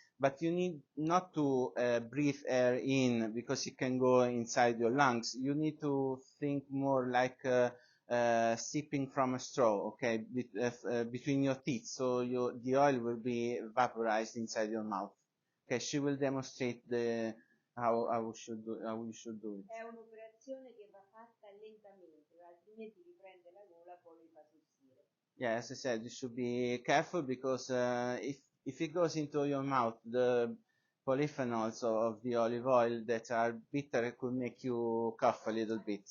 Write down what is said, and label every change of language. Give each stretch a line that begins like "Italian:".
English: But you need not to breathe air in because it can go inside your lungs. You need to think more like sipping from a straw, okay, between your teeth, so the oil will be vaporized inside your mouth. Okay, she will demonstrate how you should do it.
Italian: È un'operazione che va fatta lentamente, altrimenti vi prende la gola, poi vi fa tossire.
English: Yeah, as I said, you should be careful because if it goes into your mouth, the polyphenols of the olive oil that are bitter, it could make you cough a little bit.